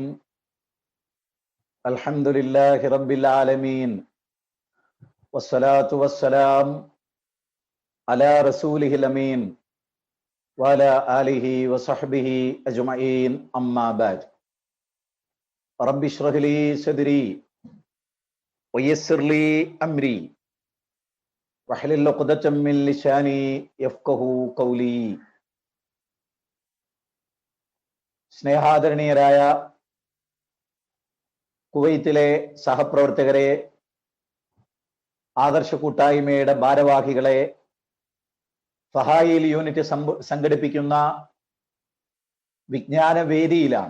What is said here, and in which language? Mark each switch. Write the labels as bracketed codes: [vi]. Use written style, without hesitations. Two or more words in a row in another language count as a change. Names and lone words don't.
[ar] الحمد لله رب العالمين والصلاة والسلام على رسوله الأمين وعلى آله وصحبه أجمعين أما بعد. رب اشرح لي صدري ويسر لي أمري واحلل عقدة من لساني يفقهوا قولي. [ml] സ്നേഹാദരണീയരായ കുവൈത്തിലെ സഹപ്രവർത്തകരെ, ആദർശ കൂട്ടായ്മയുടെ ഭാരവാഹികളെ, ഫഹായിൽ യൂണിറ്റ് സംഘടിപ്പിക്കുന്ന വിജ്ഞാന വേദിയിലാണ്.